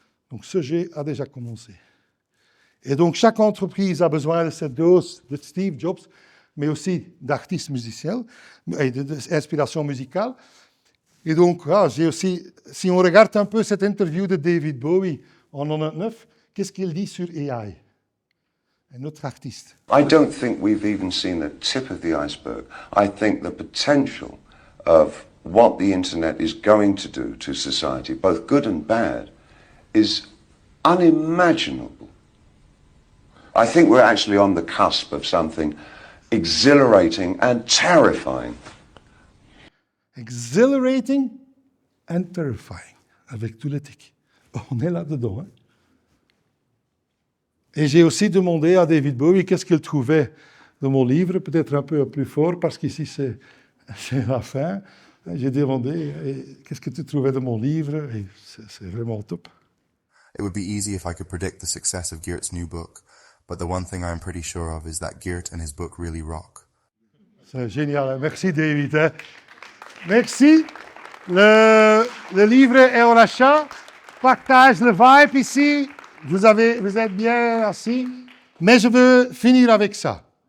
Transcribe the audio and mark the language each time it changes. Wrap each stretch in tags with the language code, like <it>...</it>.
<fr>Donc, ce jeu a déjà commencé. Et donc, chaque entreprise a besoin de cette dose de Steve Jobs, mais aussi d'artistes musiciens et d'inspiration musicale. Et donc, j'ai aussi, si on regarde un peu cette interview de David Bowie en 1999, qu'est-ce qu'il dit sur AI? Un autre artiste.</fr> <en>I don't think we've even seen the tip of the iceberg. I think the potential of what the internet is going to do to society, both good and bad, is unimaginable. I think we're actually on the cusp of something exhilarating and terrifying. Exhilarating and terrifying,</en> <fr>avec tout l'éthique. On est là-dedans. Et j'ai aussi demandé à David Bowie qu'est-ce qu'il trouvait de mon livre, peut-être un peu plus fort, parce qu'ici c'est la fin. J'ai demandé qu'est-ce que tu trouvais de mon livre, et c'est vraiment top.</fr> <en>It would be easy if I could predict the success of Geert's new book, but the one thing I'm pretty sure of is that Geert and his book really rock.</en> <fr>C'est génial, merci David. Merci. Le livre est en achat. Partage le vibe ici. Vous êtes bien assis. Mais je veux finir avec ça.</fr>